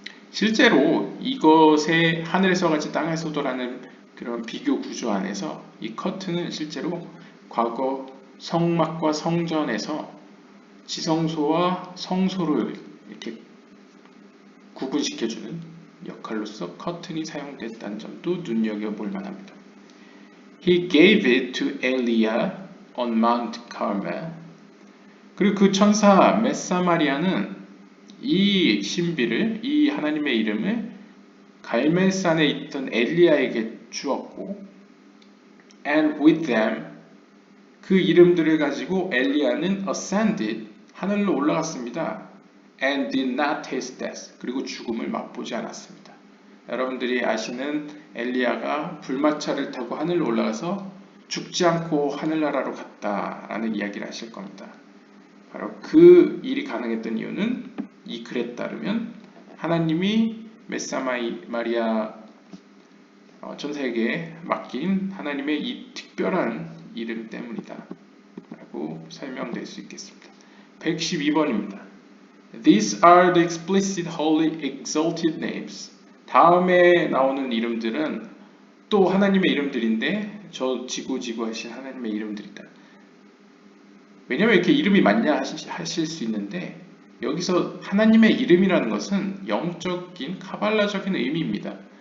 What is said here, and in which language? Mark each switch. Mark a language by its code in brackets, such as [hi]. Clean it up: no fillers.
[ko] 실제로 이것의 하늘에서 같이 땅에서도라는 그런 비교 구조 안에서 이 커튼은 실제로 과거 성막과 성전에서 지성소와 성소를 이렇게 구분시켜주는 역할로서 커튼이 사용됐다는 점도 눈여겨볼 만합니다. [en] He gave it to Eliah on Mount Carmel. [ko] 그리고 그 천사 메사마리아는 이 신비를, 이 하나님의 이름을 갈멜산에 있던 엘리야에게 주었고, [en] and with them, [ko] 그 이름들을 가지고 엘리야는 ascended, 하늘로 올라갔습니다. [en] and did not taste death, [ko] 그리고 죽음을 맛보지 않았습니다. 여러분들이 아시는 엘리야가 불마차를 타고 하늘로 올라가서 죽지 않고 하늘나라로 갔다라는 이야기를 하실 겁니다. 바로 그 일이 가능했던 이유는 이 글에 따르면 하나님이 메사마리아 천사에게 맡긴 하나님의 이 특별한 이름 때문이다 라고 설명될 수 있겠습니다. 112번입니다. [en] These are the explicit holy exalted names. [ko] 다음에 나오는 이름들은 또 하나님의 이름들인데 저 지고 하신 하나님의 이름들이다. 왜냐면 이렇게 이름이 많냐 하실 수 있는데 여기서 하나님의 이름이라는 것은 영적인 카발라적인 의미입니다.